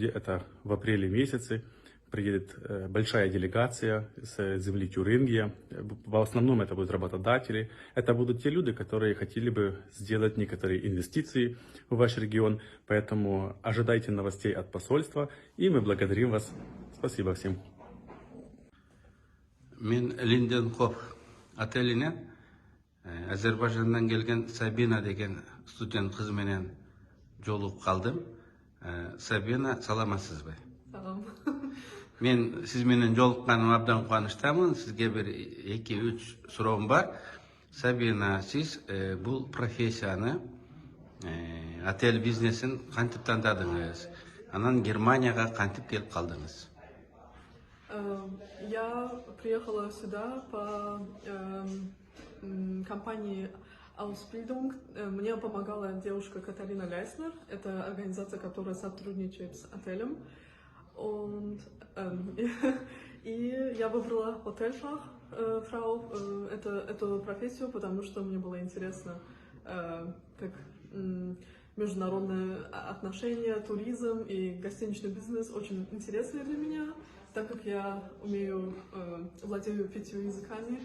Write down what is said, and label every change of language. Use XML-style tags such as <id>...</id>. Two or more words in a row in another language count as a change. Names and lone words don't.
<ru>Это в апреле месяце приедет большая делегация с земли Тюрингия. В основном это будут работодатели. Это будут те люди, которые хотели бы сделать некоторые инвестиции в ваш регион. Поэтому ожидайте новостей от посольства. И мы благодарим вас. Спасибо всем.</ru> <ky>Мен Линденхоф отелинен Азербайжандан келген Сабина деген студент кыз менен жолугуп калдым. Сабина, саламатсызбы? Салам. Мен сиз менен жолукканыма абдан кубанычтамын. Сизге бир 2-3 суроом бар. Сабина, сиз бул профессияны, отель бизнесин кантип тандадыңыз? Анан Германияга кантип келип калдыңыз?</ky> <ru>Я приехала сюда по компании Ausbildung. Мне помогала девушка Катарина Лейснер. Это организация, которая сотрудничает с отелем. И я выбрала Hotelfachfrau, эту профессию, потому что мне было интересно, как международные отношения, туризм и гостиничный бизнес очень интересны для меня, так как я владею 5 языками.</ru>